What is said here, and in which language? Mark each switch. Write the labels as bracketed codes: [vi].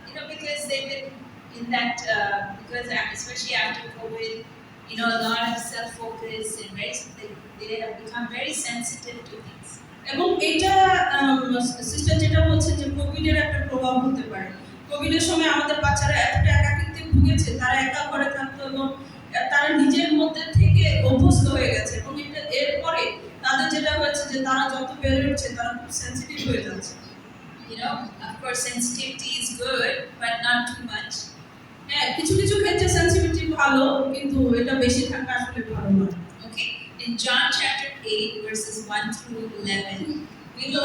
[en] Because they've been in that, because especially after COVID, a lot of self-focus and they have become very sensitive to things. [bn] এবং এটা sister যেটা বলছে যে কোভিডের একটা প্রভাব হতে পারে। কোভিডের সময় আমাদের বাচ্চারা এতটা একাকিত্বে ভুগেছে, তারা একা ঘরে থাকতো এবং তারা নিজের মধ্যে থেকে অভ্যস্ত হয়ে গেছে এবং এরপরে তাদের যেটা হয়েছে যে তারা যত বেড়ে উঠছে তারা খুব সেন্সিটিভ হয়ে যাচ্ছে। [en] Of course, sensitivity is good, but not too much. [bn] হ্যাঁ, কিছু কিছু ক্ষেত্রে সেন্সিটিভিটি ভালো, কিন্তু এটা বেশি থাকা আসলে ভালো না। [en] Okay, in John chapter 8, verses 1 through 11, we will